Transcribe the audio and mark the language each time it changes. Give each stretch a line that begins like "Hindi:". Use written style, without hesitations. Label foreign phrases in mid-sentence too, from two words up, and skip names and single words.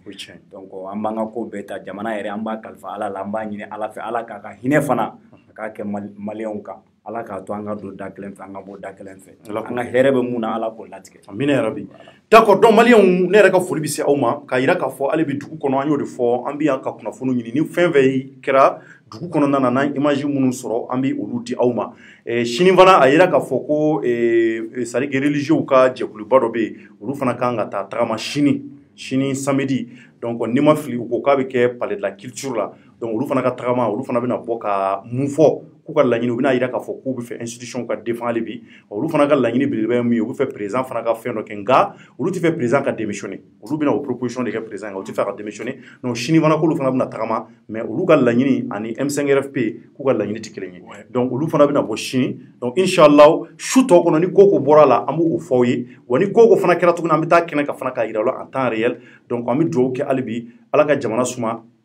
Bambara: Donc an b'an ka ko bɛɛ ta jamana yɛrɛ an b'a kalifa Ala la an b'a ɲini Ala fɛ Ala k'a ka hinɛ fana a k'a kɛ maliyɛnw kan Ala k'a to an ka don da kelen fɛ an ka bɔ da kelen fɛ an ka hɛrɛ bɛ mun na Ala k'o latigɛ. Amina yarabi. D'accord, donc maliyɛnw ne yɛrɛ ka foli bɛ se aw ma k'a yira k'a fɔ ale bɛ dugu kɔnɔ an y'o de fɔ an bɛ yan ka kunnafoni ɲini ni fɛn fɛn kɛra dugu kɔnɔna na n'an image minnu sɔrɔ an bɛ olu di aw ma sini fana a yira k'a fɔ ko
French: c'est à dire religieux
Bambara: ka jɛkuluba dɔ bɛ yen olu fana kan ka taa tagama sini samedi donc n'i ma fili u ko k'a bɛ kɛ palais de la culture la donc olu fana ka tagama olu fana bɛna bɔ ka mun fɔ k'u ka laɲini u bɛna yira k'a fɔ k'u bɛ fɛ institution ka défend hali bi olu fana ka laɲini belebeleba ye min ye u bɛ fɛ président fana ka fɛn dɔ kɛ nka olu tɛ fɛ président ka démissionner olu bɛna o proposition de kɛ président kan u tɛ fɛ ka démissionner donc sini fana k'olu fana bɛna tagama mais olu ka laɲini ani M5RFP k'u ka laɲini tɛ kelen ye donc olu fana bɛna bɔ sini donc inshallah su tɔ kɔnɔ ni ko ko bɔra la an b'o fɔ aw ye wa ni ko ko fana kɛra tuguni an bɛ taa kɛnɛ ka fana k'a yira aw la
French: en temps réel
Bambara: donc an bɛ dugawu kɛ hali bi ala ka jamana suma